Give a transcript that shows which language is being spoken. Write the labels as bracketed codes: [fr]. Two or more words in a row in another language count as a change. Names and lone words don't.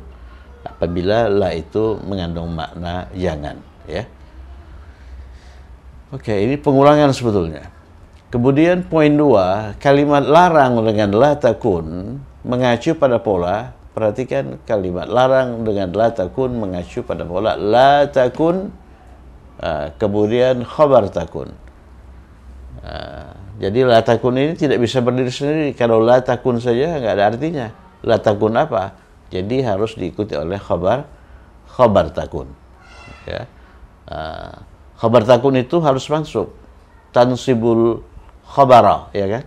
[id] Apabila la itu mengandung makna jangan, ya. Oke, ini pengulangan sebetulnya. Kemudian poin 2, kalimat larang dengan [ar] لا تكن [id] mengacu pada pola. Perhatikan, kalimat larang dengan [ar] لا تكن [id] mengacu pada pola [ar] لا تكن, [id] kemudian [ar] خبر تكن. [id] Jadi [ar] لا تكن [id] ini tidak bisa berdiri sendiri. Kalau [ar] لا تكن [id] saja nggak ada artinya. [ar] لا تكن [id] apa? Jadi harus diikuti oleh [ar] خبر تكن. [id] Ya. [ar] خبر تكن [id] itu harus mansub. [ar] تنصب الخبر, [id] ya kan?